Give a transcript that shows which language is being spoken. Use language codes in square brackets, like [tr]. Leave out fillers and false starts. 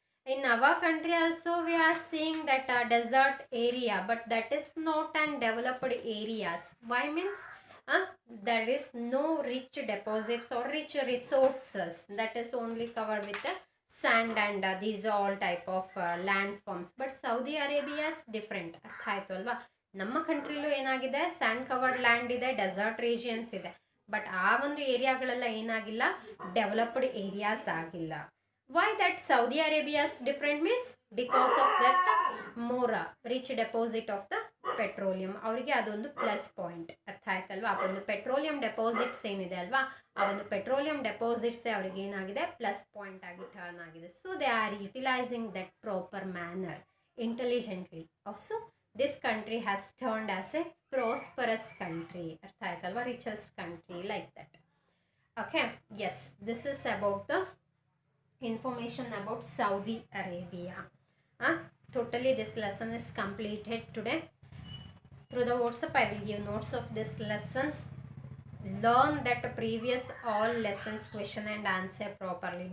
[en] In our country also we are seeing that desert area, but that is not an developed areas. Why? Means there is no rich deposits or rich resources, that is only covered with the sand and these all type of landforms. But Saudi Arabia is different. [kn] ಅರ್ಥ ಆಯ್ತು ಅಲ್ವಾ? ನಮ್ಮ ಕಂಟ್ರಿಲೂ ಏನಾಗಿದೆ, and covered land ಇದೆ, dessert ರೀಜಿಯನ್ಸ್ ಇದೆ, but ಆ ಒಂದು ಏರಿಯಾಗಳೆಲ್ಲ ಏನಾಗಿಲ್ಲ, ಡೆವಲಪ್ಡ್ ಏರಿಯಾಸ್ ಆಗಿಲ್ಲ. [en] Why that Saudi Arabia is different? Means because of that more rich deposit of the [kn] petroleum, ಅವರಿಗೆ ಅದೊಂದು ಪ್ಲಸ್ ಪಾಯಿಂಟ್. ಅರ್ಥ ಆಯ್ತಲ್ವಾ? ಆ ಒಂದು ಪೆಟ್ರೋಲಿಯಂ ಡೆಪಾಸಿಟ್ಸ್ ಏನಿದೆ ಅಲ್ವಾ, ಆ ಒಂದು ಪೆಟ್ರೋಲಿಯಂ ಡೆಪಾಸಿಟ್ಸೇ ಅವ್ರಿಗೆ ಏನಾಗಿದೆ, ಪ್ಲಸ್ ಪಾಯಿಂಟ್ ಆಗಿ ಟರ್ನ್ ಆಗಿದೆ. [en] So they are utilising that proper manner intelligently. Also this country has turned as a prosperous country. [kn] ಅರ್ಥ ಆಯ್ತಲ್ವಾ? [en] Richest country like that. Okay, yes, this is about the information about Saudi Arabia. Totally this lesson is completed today. Through the WhatsApp I will give notes of this lesson. Learn that previous all lessons question and answer properly.